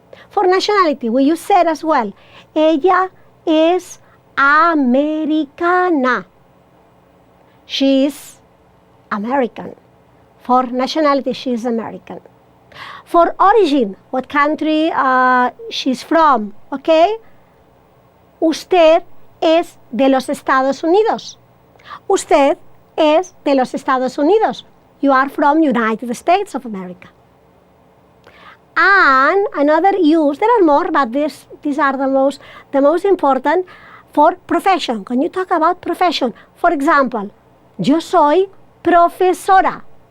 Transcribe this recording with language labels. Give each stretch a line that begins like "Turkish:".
English: For nationality, we use ser as well.
Spanish: Ella es americana.
English: She is American. For nationality, she is American. For origin, what country she's from, okay?
Spanish: Usted es de los Estados Unidos. Usted es de los Estados Unidos.
English: You are from United States of America. And another use, there are more, but these are the most important for profession. When you talk about profession, for example,
Spanish: yo soy profesora.